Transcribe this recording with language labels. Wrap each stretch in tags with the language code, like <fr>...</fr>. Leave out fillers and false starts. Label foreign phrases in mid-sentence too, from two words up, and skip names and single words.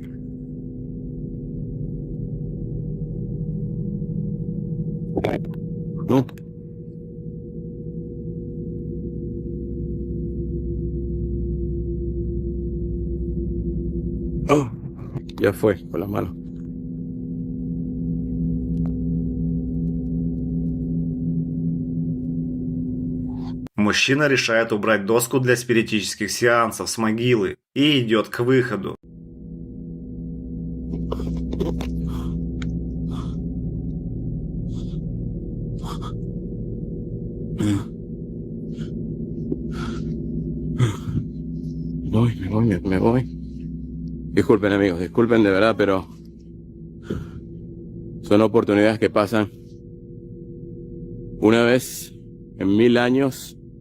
<es>No. Oh, ya fue, con las manos.</es> <ru>Мужчина решает убрать доску для спиритических сеансов с могилы и идет к выходу.</ru> <es>Me voy. Disculpen, amigos, disculpen de verdad, pero son oportunidades que pasan una vez en 1000 años.</es>